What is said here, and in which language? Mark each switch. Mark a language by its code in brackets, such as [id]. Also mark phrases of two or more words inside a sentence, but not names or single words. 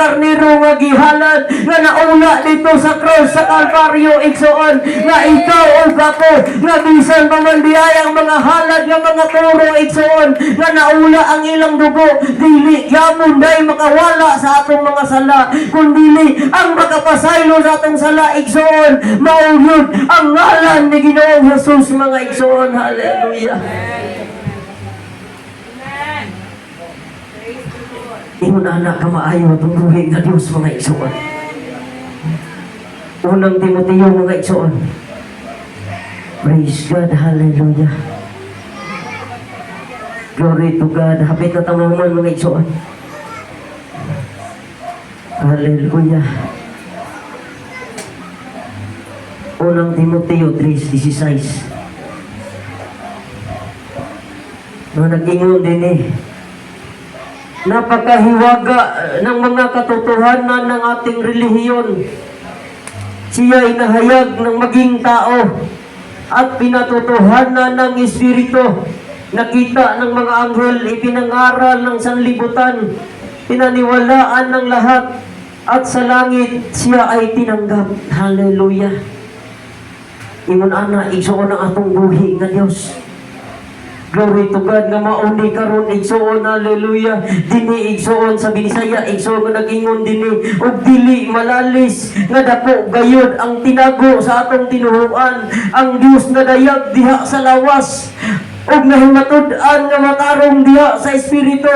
[ceb] karnero nga gihalad, nga naula dito sa cross sa Kalbaryo igsoon, nga ikaw o ako nga bisan pamandiyay ang mga halad nga mga turo igsoon, nga naula ang ilang dugo, dili gyapon day makawala sa atong mga sala, kundili ang makapasaylo sa atong sala igsoon, maulyod ang ngalan ni Ginoong Jesus mga igsoon, hallelujah. Ingon anak ka maayo itong buhay nga Diyos mga igsoon. Unang Timoteo mga igsoon. [en] Praise God, hallelujah. Glory to God. [ceb] Hapit na tamaman mga igsoon. Hallelujah. Unang Timoteo 3:16. [tl] Nag-ingon din napakahiwaga ng mga katotohanan ng ating relihiyon. Siya ay nahayag ng maging tao at pinatotohanan ng Espiritu. Nakita ng mga anghel, ipinangaral ng sanlibutan, pinaniwalaan ng lahat, at sa langit siya ay tinanggap. Hallelujah. [ceb] Ingon ana, igsoon ang atong buhi nga Diyos. [en] Glory to God, [ceb] nga mauni karon igsoon, hallelujah, dini igsoon sa Binisaya, igsoon nga nag-ingon dini, og dili malalis nga dako gayud ang tinago sa atong tinuhuan, ang Dios nga dayag diha sa lawas, og nahimatud-an nga matarong diha sa espiritu.